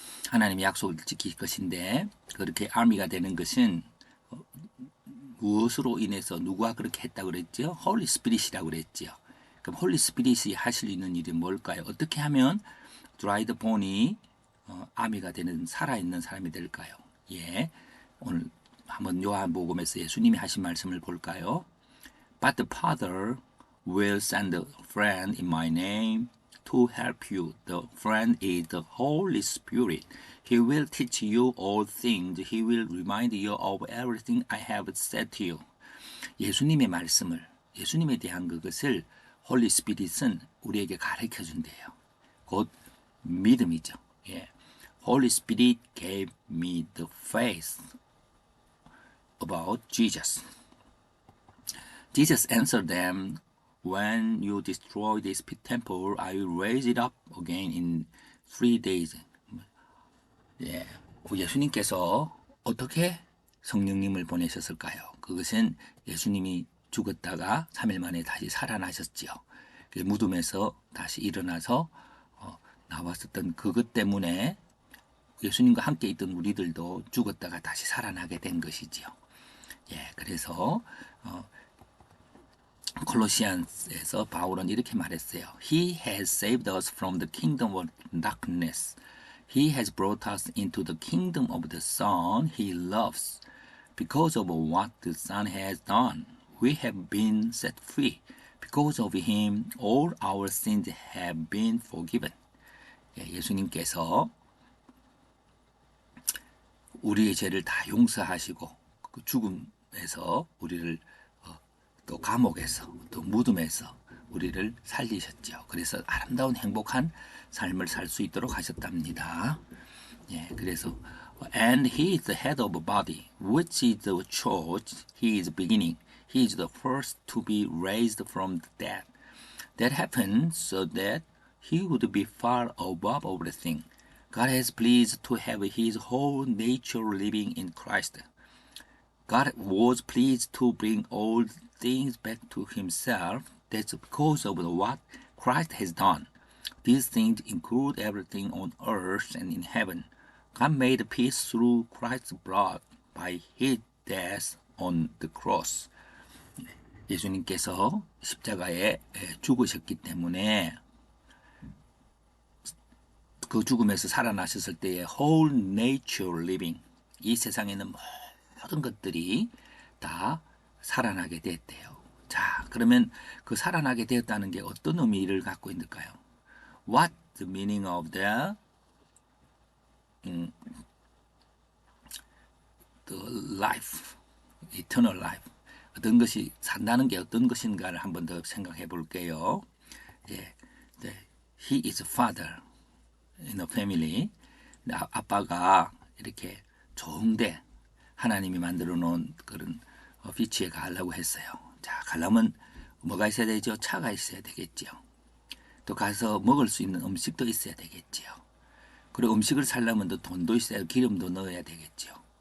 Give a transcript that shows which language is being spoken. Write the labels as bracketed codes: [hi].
[ko] 하나님의 약속을 지킬 것인데 그렇게 아미가 되는 것은 무엇으로 인해서 누가 그렇게 했다고 그랬죠? 홀리 스피릿이라고 그랬죠. 그럼 홀리 스피릿이 하실 있는 일이 뭘까요? 어떻게 하면 드라이드 본이 아미가 되는 살아있는 사람이 될까요? 오늘 한번 요한복음에서 예수님이 하신 말씀을 볼까요? [en] But the Father will send a friend in my name to help you. The friend is the Holy Spirit. He will teach you all things. He will remind you of everything I have said to you. [ko] 예수님의 말씀을, 예수님에 대한 그것을 홀리 스피릿은 우리에게 가르쳐 준대요. 곧 믿음이죠. [en] Holy Spirit gave me the faith about Jesus. Jesus answered them, when you destroy this temple, I will raise it up again in 3 days. [ko] 예, 예수님께서 어떻게 성령님을 보내셨을까요? 그것은 예수님이 죽었다가 3일 만에 다시 살아나셨지요. 무덤에서 다시 일어나서 나왔었던 그것 때문에 예수님과 함께 있던 우리들도 죽었다가 다시 살아나게 된 것이지요. 예, 그래서 콜로시안스에서 바울은 이렇게 말했어요. [en] He has saved us from the kingdom of darkness. He has brought us into the kingdom of the Son he loves. Because of what the Son has done, we have been set free. Because of him, all our sins have been forgiven. [ko] 예, 예수님께서 우리의 죄를 다 용서하시고 그 죽음에서 우리를 또 감옥에서 또 무덤에서 우리를 살리셨죠. 그래서 아름다운 행복한 삶을 살 수 있도록 하셨답니다. 예, 그래서 [en] and he is the head of a body, which is the church. He is beginning. He is the first to be raised from the dead. That happened so that he would be far above everything. God has pleased to have his whole nature living in Christ. God was pleased to bring all things back to himself. That's because of what Christ has done. These things include everything on earth and in heaven. God made peace through Christ's blood by his death on the cross. [ko] 예수님께서 십자가에 죽으셨기 때문에 그 죽음에서 살아나셨을 때의 [en] whole nature living, [ko] 이 세상에는 모든 것들이 다 살아나게 됐대요. 자, 그러면 그 살아나게 되었다는 게 어떤 의미를 갖고 있을까요? [en] What the meaning of the life, eternal life. [ko] 어떤 것이 산다는 게 어떤 것인가를 한 번 더 생각해 볼게요. [en] 예, he is father in a family. [ko] 아빠가 이렇게 좋은데 하나님이 만들어 놓은 그런 비치에 가려고 했어요. 자, 가려면 뭐가 있어야 되죠? 차가 있어야 되겠죠. 또 가서 먹을 수 있는 음식도 있어야 되겠죠. 그리고 음식을 살려면 또 돈도 있어야 기름도 넣어야 되겠죠.